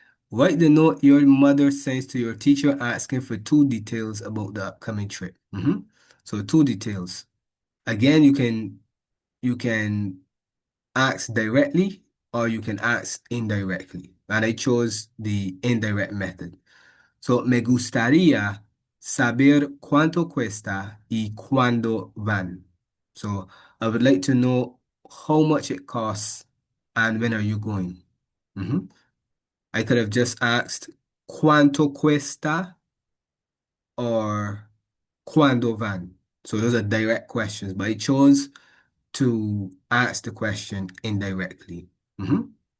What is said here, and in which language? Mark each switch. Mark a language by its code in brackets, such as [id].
[en] Write the note your mother sends to your teacher asking for two details about the upcoming trip. So two details. Again, you can ask directly or you can ask indirectly. And I chose the indirect method. [es] So, me gustaría saber cuánto cuesta y cuándo van. [en] So, I would like to know how much it costs and when are you going. Mhm. I could have just asked [es] cuánto cuesta [en] or [es] cuándo van. [en] So, those are direct questions, but I chose to ask the question indirectly. Mhm.